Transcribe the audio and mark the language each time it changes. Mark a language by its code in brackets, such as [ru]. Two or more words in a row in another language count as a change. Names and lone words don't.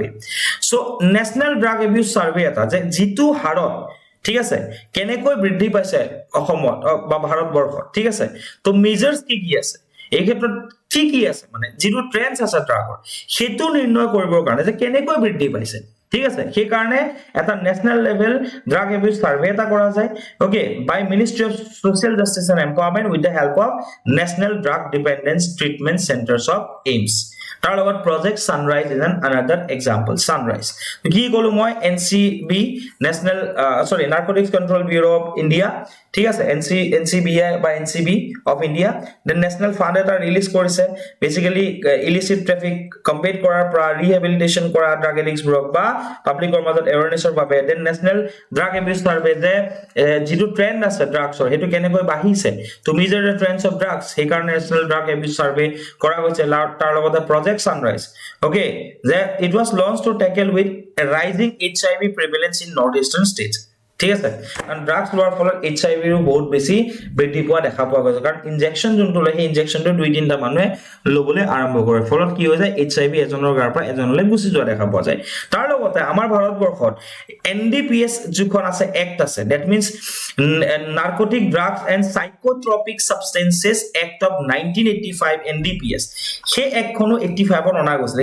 [as] সো নেশনাল ড্ৰাগ এবিউজ সাৰ্ভে এটা যে যিটো হাৰত, ঠিক আছে, কেনেকৈ বৃদ্ধি পাইছে অসমত বা ভাৰতবৰ্ষত। ঠিক আছে, তো মেজাৰ্স কি আছে, এই ক্ষেত্ৰত কি আছে, মানে যিটো ট্ৰেন্ডছ আছে ড্ৰাগৰ, সেইটো নিৰ্ণয় কৰিবৰ কাৰণে যে কেনেকৈ বৃদ্ধি পাইছে। ঠিক আছে, সেই কাৰণে এটা [en] national level [as] ড্ৰাগ এবিউজ সাৰ্ভে এটা কৰা যায়। [en] Okay, by Ministry of Social Justice and Empowerment with the help of National Drug Dependence Treatment Centres of AIIMS. [as] তাৰ লগত [en] project Sunrise is an another example. [as] সানৰাইজ কি কলো মই, এনসিবি নেশনাল নাৰ্কটিক্স কন্ট্ৰোল ব্যুৰো অফ ইণ্ডিয়া। ঠিক আছে, এনসিবিআই বা এনসিবি অফ ইণ্ডিয়া দেন [en] national fund [as] এটা ৰিলিজ কৰিছে, বেসিক্যালি [en] illicit traffic combat [as] কৰাৰ পৰা ৰিহেবিলিটেশন কৰা ড্ৰাগ এডিক্টছবোৰক বা পাব্লিকৰ মাজত এৱাৰনেছৰ বাবে। দেন নেশনাল ড্ৰাগ এবিউজ সাৰ্ভে, যে যিটো ট্ৰেন্ড আছে ড্ৰাগছৰ সেইটো কেনেকৈ বাঢ়িছে, [en] to measure the trends of drugs, [as] সেইকাৰণে নেশনাল ড্ৰাগ এবিউজ সাৰ্ভে কৰা গৈছে। তাৰ লগতে project Sunrise. [en] Okay, that it was launched to tackle with a rising HIV prevalence in northeastern states. [as] ঠিক আছে, কারণ ড্রাগস লোৱাৰ ফলত HIV ৰো বহুত বেছি বৃদ্ধি পোৱা দেখা পোৱা গৈছে, কাৰণ ইনজেকশন যোনটো লয় সেই ইনজেকশনটো 2-3টা মানুহে লবলৈ আৰম্ভ কৰে, ফলত কি হৈ যায়, HIV এজনৰ গাৰ পৰা এজনলৈ গুচি যোৱা দেখা পোৱা যায়। তাৰ লগতে আমাৰ ভাৰতবৰ্ষত NDPS যিখন আছে এক্ট আছে, [en] that means [as] নাৰ্কটিক ড্ৰাগছ এণ্ড সাইকোট্ৰপিক সাবষ্টেন্সেস এক্ট অফ 1985 NDPS, সেই এক্টখনো 85ত অনা গৈছে।